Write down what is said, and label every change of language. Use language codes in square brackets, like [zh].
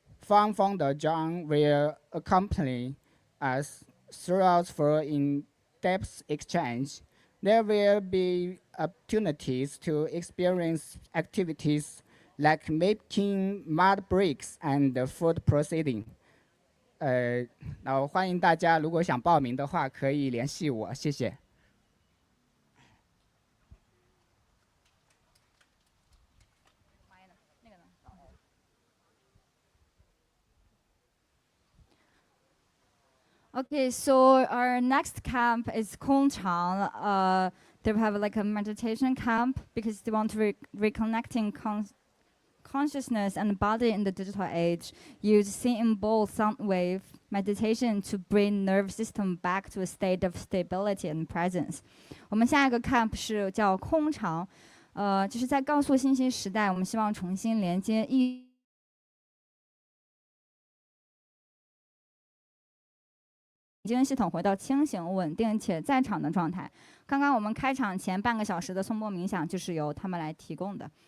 [en] fund founder John will accompany us throughout for in-depth exchange. There will be opportunities to experience activities like making mud bricks and food processing. [zh] 然后欢迎大家，如果想报名的话，可以联系我，谢谢。 [en] Okay, so our next camp is Chiang. They have like a meditation camp because they want to reconnecting consciousness and body in the digital age. Use singing bowl sound wave meditation to bring nerve system back to a state of stability and presence. [zh] 我们下一个 camp 是叫空场，就是在高速信息时代，我们希望重新连接精神系统回到清醒、稳定且在场的状态。刚刚我们开场前半个小时的颂钵冥想就是由他们来提供的。